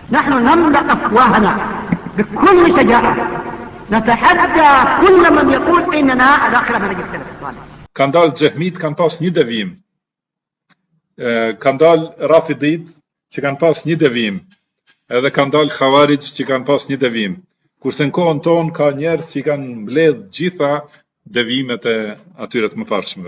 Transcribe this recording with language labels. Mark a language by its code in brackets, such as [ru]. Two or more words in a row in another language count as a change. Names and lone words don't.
[ar] نحن نملأ أفواهنا بكل شجاعة نتحدى كل من يقول إننا على خلاف منهج السلف الصالح. [sq] Kanë dalë xehmit, kanë pas një devijim. Kanë dalë rafidit që kanë pas një devijim. Edhe kanë dalë khawarij që kanë pas një devijim. Kurse në kohën tonë ka njerëz që kanë mbledh gjitha devijimet e atyre të mëparshmëve.